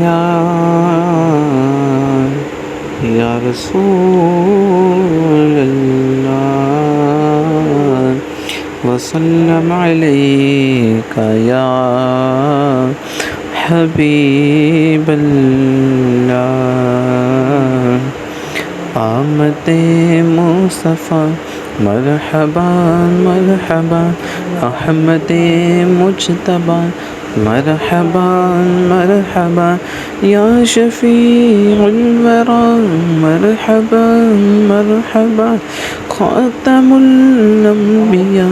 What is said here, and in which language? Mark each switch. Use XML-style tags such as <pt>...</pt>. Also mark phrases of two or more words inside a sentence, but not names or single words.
<ar>یا رسول اللہ وسلم علیک یا حبیب اللہ</ar> <ur>آمد مصطفیٰ</ur> <ar>مرحبا مرحبا احمد مجتبی مرحبا مرحبا یا شفیع الورا مرحبا مرحبا خاتم الانبیاء</ar>